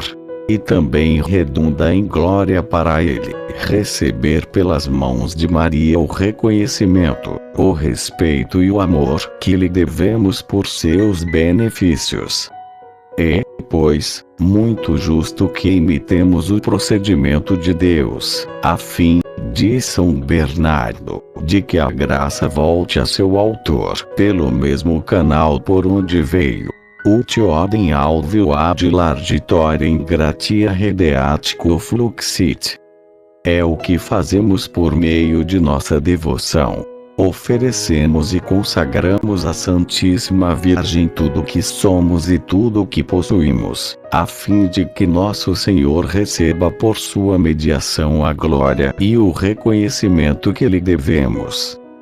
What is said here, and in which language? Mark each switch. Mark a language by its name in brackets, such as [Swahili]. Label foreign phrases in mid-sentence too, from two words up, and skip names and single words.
[Portuguese] E também redunda em glória para Ele, receber pelas mãos de Maria o reconhecimento, o respeito e o amor que lhe devemos por seus benefícios. É, pois, muito justo que imitemos o procedimento de Deus, a fim, diz São Bernardo, de que a graça volte a seu autor pelo mesmo canal por onde veio. [Latin] Ut odem alveo ad largitorem gratia redeatico fluxit. [Portuguese] É o que fazemos por meio de nossa devoção. Oferecemos e consagramos à Santíssima Virgem tudo o que somos e tudo o que possuímos, a fim de que nosso Senhor receba por sua mediação a glória e o reconhecimento que lhe devemos.